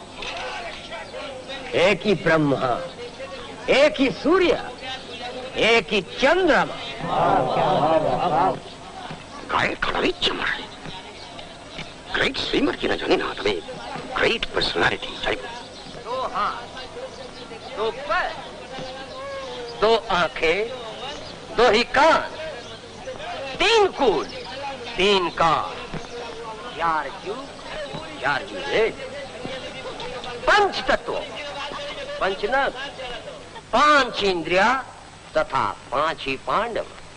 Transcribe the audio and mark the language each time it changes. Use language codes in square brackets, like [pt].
[hi] एक ही ब्रह्मा, एक ही सूर्य, एक ही चंद्रमा। [bn] গায়ের কাটা দিচ্ছে মশাই। গ্রেট সুইমার কিনা জানি না, তবে গ্রেট পার্সোনালিটি। [hi] दो हाथ, दो पैर, दो आंखें, दो ही कान, तीन कूल, तीन कान, 4 जुग, 4 जुगेद, 5 तत्व, 5 नग, 5 इंद्रिया तथा 5 ही पांडव।